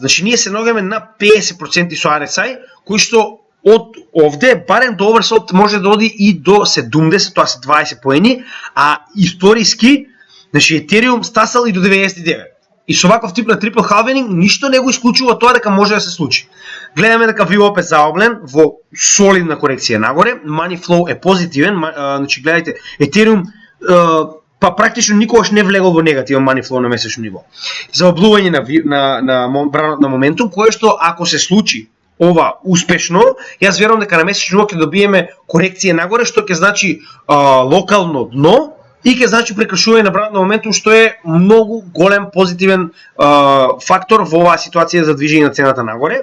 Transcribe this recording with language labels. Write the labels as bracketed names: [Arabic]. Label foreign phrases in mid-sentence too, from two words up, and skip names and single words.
[Macedonian] Значи, ние се наоѓаме на 50% со RSI, кои што од овде барем до оверсолд може да оди и до 70, тоа се 20 поени, а историски, значи Ethereum стасал и до 99. И со ваков тип на [English] triple halving [Macedonian] ништо не го исклучува тоа дека може да се случи. Гледаме дека VWAP е заоблен во солидна корекција нагоре, [English] money flow [Macedonian] е позитивен, значи гледајте, Ethereum па практично никогаш не влегол во негативен [English] money flow [Macedonian] на месечно ниво. За облување на моментум, кое што ако се случи ова успешно, јас верувам дека на месечно ниво ќе добиеме корекција нагоре, што ќе значи локално дно и ќе значи прекршување на бранот на моментум, што е многу голем позитивен фактор во оваа ситуација за движење на цената нагоре.